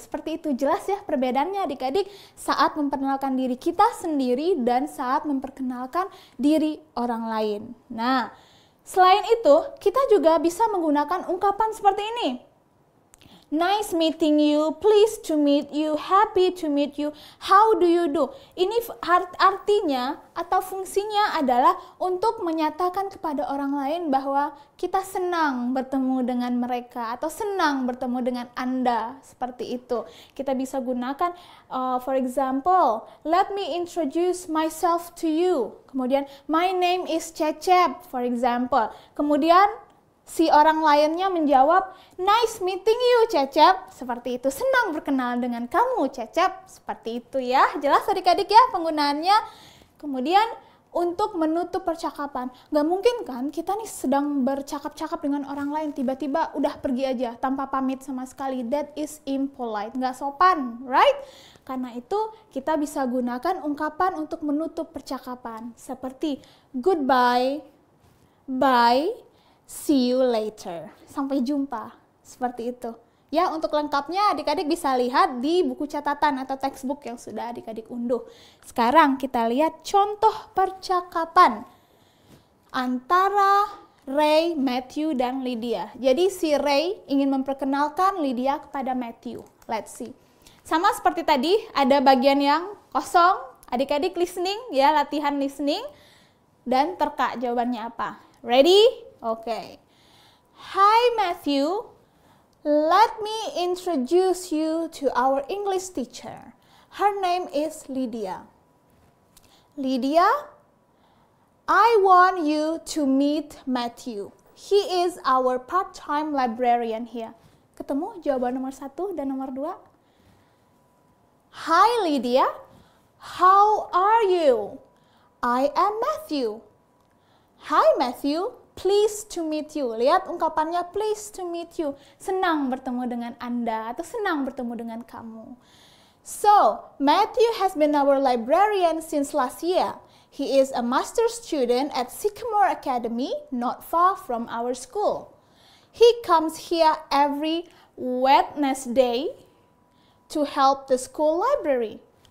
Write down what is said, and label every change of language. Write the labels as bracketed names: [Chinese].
[Indonesian] Seperti itu, jelas ya perbedaannya adik-adik saat memperkenalkan diri kita sendiri dan saat memperkenalkan diri orang lain. Nah, selain itu kita juga bisa menggunakan ungkapan seperti ini. [English] Nice meeting you, pleased to meet you, happy to meet you, how do you do? [Indonesian] Ini artinya atau fungsinya adalah untuk menyatakan kepada orang lain bahwa kita senang bertemu dengan mereka atau senang bertemu dengan Anda. Seperti itu. Kita bisa gunakan, [English] for example, let me introduce myself to you. Kemudian, my name is Cecep, for example. [Indonesian] Kemudian, si orang lainnya menjawab, [English] nice meeting you, [Indonesian] Cecep. Seperti itu, senang berkenalan dengan kamu, Cecep. Seperti itu ya, jelas adik-adik ya penggunaannya. Kemudian, untuk menutup percakapan, gak mungkin kan kita nih sedang bercakap-cakap dengan orang lain, tiba-tiba udah pergi aja tanpa pamit sama sekali. [English] That is impolite, [Indonesian] gak sopan, [English] right? [Indonesian] Karena itu, kita bisa gunakan ungkapan untuk menutup percakapan. Seperti, [English] goodbye, bye, see you later. [Indonesian] Sampai jumpa. Seperti itu. Ya, untuk lengkapnya adik-adik bisa lihat di buku catatan atau textbook yang sudah adik-adik unduh. Sekarang kita lihat contoh percakapan antara Ray, Matthew, dan Lydia. Jadi si Ray ingin memperkenalkan Lydia kepada Matthew. [English] Let's see. [Indonesian] Sama seperti tadi, ada bagian yang kosong. Adik-adik listening, ya, latihan listening. Dan terka jawabannya apa. [English] Ready? Okay. Hi Matthew, let me introduce you to our English teacher. Her name is Lydia. Lydia, I want you to meet Matthew. He is our part-time librarian here. [Indonesian] Ketemu jawaban nomor 1 dan nomor 2? [English] Hi Lydia, how are you? I am Matthew. Hi Matthew, pleased to meet you. [Indonesian] Lihat ungkapannya, [English] pleased to meet you. [Indonesian] Senang bertemu dengan Anda atau senang bertemu dengan kamu. [English] So, Matthew has been our librarian since last year. He is a master student at Sycamore Academy, not far from our school. He comes here every Wednesday to help the school library.